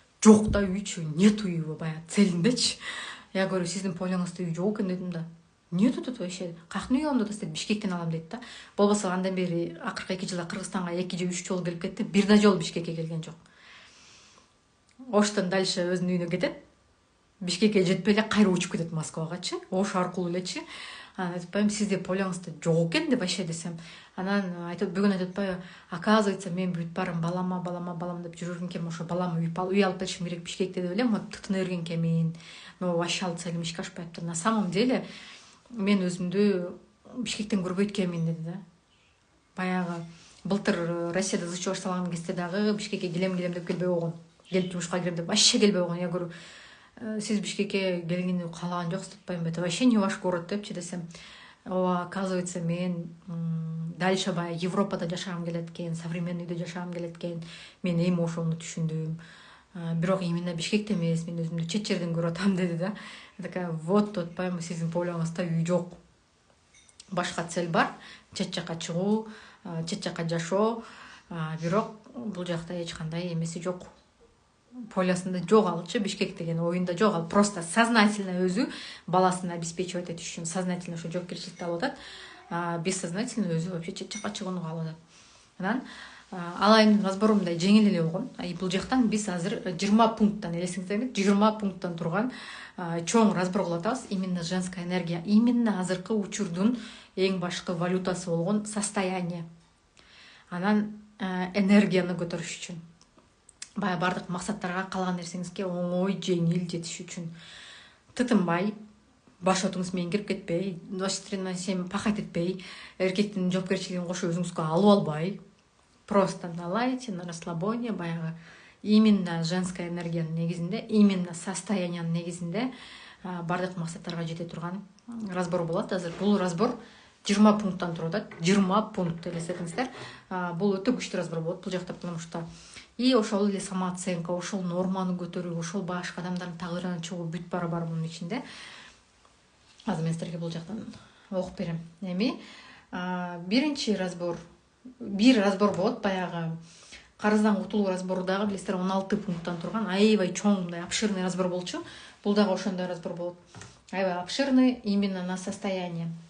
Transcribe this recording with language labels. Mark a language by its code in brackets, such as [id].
[ky] жок да үйчү, нет үйү баягы целиндечи. [ru] Я говорю, [ky] сиздин полиңызда үй жок экен дедим да. [ru] Нет тут вообще. [ky] Кахны үй алам да, Бишкектен алам дейт да. Болбосо андан бери акыркы 2 жылда Кыргызстанга 2 же 3 жолу келип кетти. Бир да жолу Бишкекке келген жок. Оштон дальше өзүнүн үйүнө кетет. Бишкекке жетпей эле кайра учуп кетет Москвагачы. Ош аркылуу элечи. Анан айтпайм, сизде полиңызда жок экен деп вообще десем. Анан бүгүн айтып атпайбы, оказывается, мен бүт барым балам деп жүргөн экенмин. Ошо балам үй алып беришим керек Бишкекте деп элем, тытына берген экенмин. Но вообще ал целим ишке ашпайптыр. На самом деле мен өзүмдү Бишкектен көрбөйт экенмин деди да. Баягы былтыр Россияда ЗЧО башталган кезде дагы Бишкекке келем деп келбей койгон. Келип жумушка кирем деп вообще келбей койгон. [ru] Я говорю, [ky] сиз Бишкекке келгенди каалаган жоксуз атпаймынбы? [ru] Это вообще не ваш город [ky] депчи десем. Оказывается, мен дальше баягы Европада жашагым келет экен, современный үйдө жашагым келет экен. Мен эми ошону түшүндүм. Бирок именно Бишкекте эмес, мен өзүмдү чет жерден көрүп атам деди да. Такая, вот атпаймынбы, сиздин полиңызда үй жок. Башка цель бар, чет жака чыгуу, чет жака жашоо. Бирок бул жакта эч кандай эмеси жок. Полиясында жок алчы, Бишкек деген оюнда жок ал. Просто сознательно өзү баласын обеспечивать этиш үчүн сознательно ошо жоопкерчиликти алып атат. Бессознательно өзү вообще чет жака чыгууну каалап атат. Анан алайымдын разбору мындай жеңил эле болгон. Бул жактан биз азыр 20 пункттан, элесиңиздер 20 пункттан турган чоң разбор кылып атабыз. Именно женская энергия, именно азыркы учурдун эң башкы валютасы болгон состояние. Анан энергияны көтөрүш үчүн, баягы бардык максаттарга, каалаган нерсеңизге оңой, жеңил жетиш үчүн тытынбай, баш отуңуз менен кирип кетпей, сем пахать этпей, эркектин жоопкерчилигин кошо өзүңүзгө алып албай, [ru] просто налайте на расслабоне, [ky] баягы именно женская энергиянын негизинде, именно состояниянын негизинде бардык максаттарга жете турган разбор болот. Азыр бул разбор 20 пункттан туруп атат. 20 пункт элестетиңиздер. Бул өтө күчтүү разбор болот бул жакта, потому что и ошол эле самооценка, ошол норманы көтөрүү, ошол башка адамдардын тагдырынан чыгуу бүт бара бар мунун ичинде. Азыр мен силерге бул жактан окуп берем. Эми биринчи разбор, бир разбор болот, баягы карыздан кутулуу разбору дагы билесиздер 16 пункттан турган аябай чоң, мындай обширный разбор болчу. Бул дагы ошондой разбор болот. Аябай [ru] обширный именно на состояние.